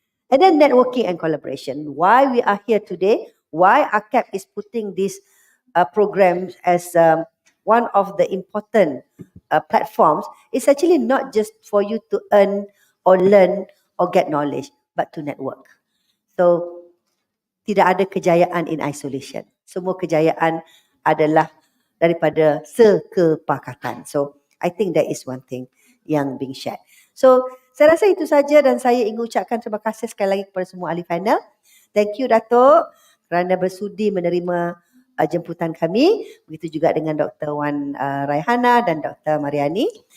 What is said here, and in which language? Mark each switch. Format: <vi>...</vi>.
<en>And then networking and collaboration. Why we are here today, why AKEPT is putting this program as one of the important platforms, is actually not just for you to earn or learn or get knowledge, but to network.</en> <ms>So, tidak ada kejayaan in isolation. Semua kejayaan adalah daripada sekepakatan.</ms> <en>So, I think that is one thing yang being shared.</en> <ms>So, saya rasa itu saja dan saya ingin ucapkan terima kasih sekali lagi kepada semua ahli panel. Thank you Datuk kerana bersudi menerima jemputan kami. Begitu juga dengan Dr. Wan Raihana dan Dr. Mariani.</ms>